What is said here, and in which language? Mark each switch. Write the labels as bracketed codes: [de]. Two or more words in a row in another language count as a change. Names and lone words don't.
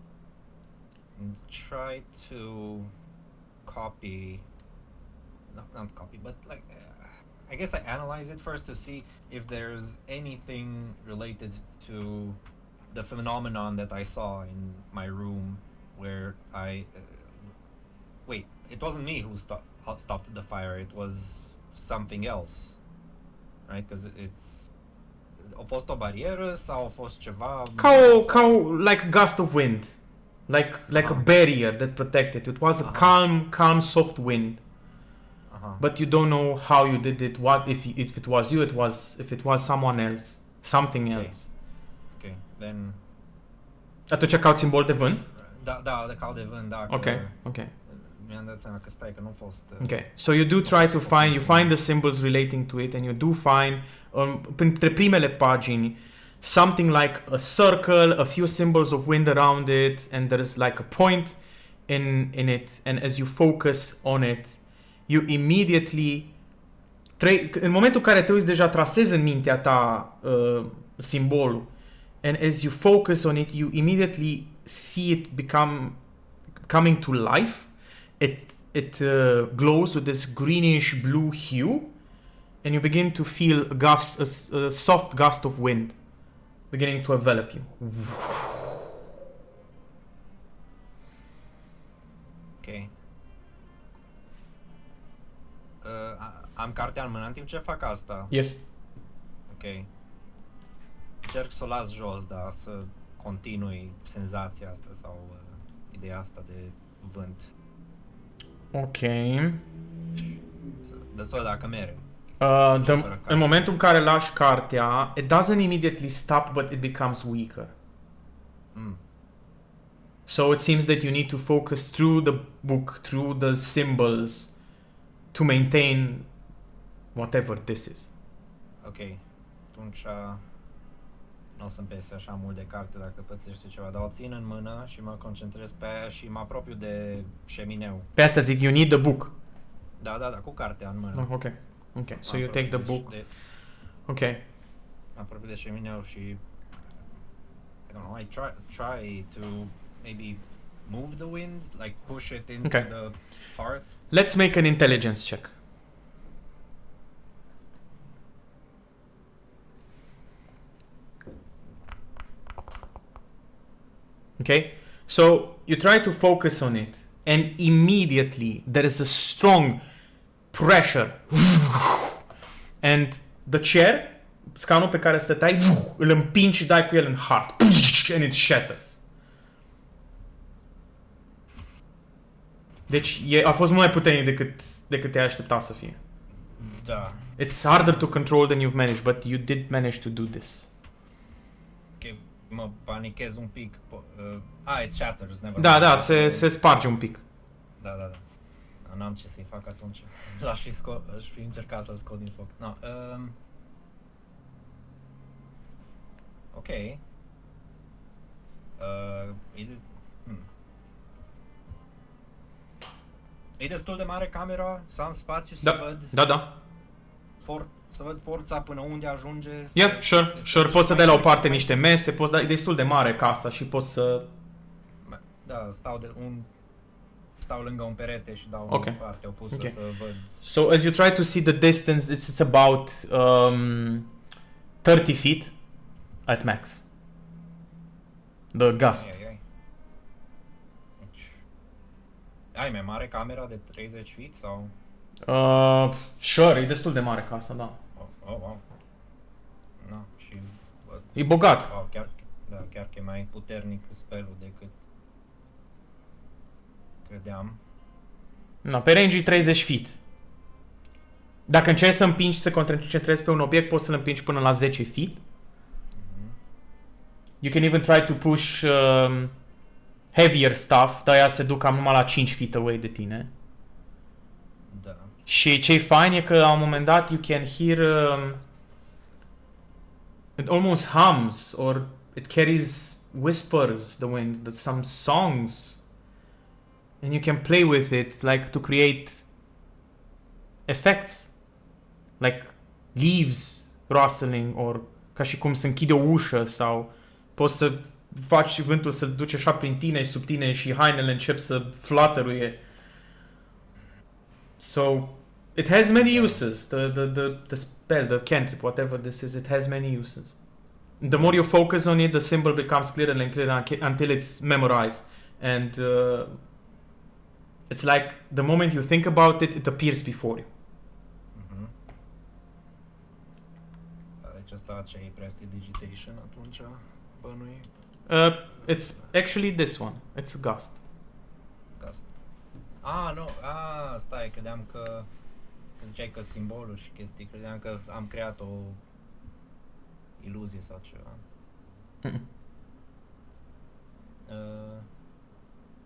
[en] And try to copy, not copy, but like, I guess I analyze it first to see if there's anything related to the phenomenon that I saw in my room where wait, it wasn't me who stopped the fire, it was something else, right? Because it's [ro] a fost o barieră sau a fost ceva [en] like a gust of wind, like a barrier that protected. It was a calm soft wind. But you don't know how you did it, what if it was you, if it was someone else, something else. Okay, then [ro] Atunci caut simbol de vânt? Da, de caut de vânt, da. Ok. mi-am dat seama că stai, că nu a fost... [en] Okay, so you do try to find, you find the symbols relating to it, and you do find, [ro] printre primele pagini, [en] something like a circle, a few symbols of wind around it, and there's like a point in it, and as you focus on it, you immediately... [ro] în momentul în care te uiți, deja trasezi în mintea ta simbolul, [en] and as you focus on it, you immediately see it coming to life. It glows with this greenish blue hue, and you begin to feel a soft gust of wind beginning to envelop you. Ok. [ro] Am cartea în mână în timp ce fac asta. [en] Yes. Ok. [ro] Încerc să o las jos, dar să continui senzația asta sau ideea asta de vânt. Ok. Destul dacă mere. În momentul în care lași cartea, [en] it doesn't immediately stop, but it becomes weaker. So it seems that you need to focus through the book, through the symbols, to maintain whatever this is. Ok. [ro] Atunci nu o să-mi pese așa mult de carte dacă pățește ceva, dar o țin în mână și mă concentrez pe aia și mă apropiu de șemineu. Pe asta zic, [en] you need the book. [ro] Da, cu cartea în mână. [en] Ok. So you take the book. Ok. [ro] Mă apropiu de șemineu și [en] I don't know, I try to maybe move the wind, like push it into the hearth. Let's make an intelligence check. Okay, so you try to focus on it, and immediately there is a strong pressure, and the chair, [ro] scaunul pe care stăteai, îl împingi și dai cu el în heart, [en] and it shatters. [ro] Deci a fost mult mai puternic decât te-ai aștepta să fie. Da. [en] It's harder to control than you've managed, but you did manage to do this. [ro] Okay, mă panichez un pic. [en] It shatters, never. [ro] Da, se sparge un pic. Da. N-am ce să-i fac atunci. Aș fi încercat să-l scot din foc. [en] No, ok. [ro] E destul de mare camera? Să am spațiu să văd? Da. Să văd forța până unde ajunge? [en] Yeah, sure. [ro] Poți să dai la o parte niște mese, e destul de mare casa și poți să... Da, stau lângă un perete și dau în partea opusă să văd. [en] So as you try to see the distance, it's about 30 feet at max. The gust. [ro] Ai mai mare camera de 30 feet sau? Sure, e destul de mare casa, da. Wow. Na, și e bogat. Wow, chiar că e mai puternic spelul decât credeam. Na, pe range e 30 feet. Dacă încerci să împingi, să concentrezi pe un obiect, poți să-l împingi până la 10 feet. [en] You can even try to push heavier stuff, [ro] dar ea se duc cam numai la [en] 5 feet away [ro] de tine. Da. Și ce-i fain e că la un moment dat [en] you can hear it almost hums or it carries whispers, the wind, some songs, and you can play with it like to create effects like leaves rustling or [ro] ca și cum se închide o ușă sau poți să faci vântul să duce așa prin tine și sub tine și hainele încep să flutteruie. [en] So it has many uses. The spell, the cantrip, whatever this is, it has many uses. The more you focus on it, the symbol becomes clearer and clearer until it's memorized. And it's like the moment you think about it, it appears before you. [ro] Deci asta ce e prestidigitation atunci, bănui? [en] It's actually this one. It's a gust. [ro] Stai, credeam că ziceai că simboluri și chestii, credeam că am creat o iluzie sau ceva.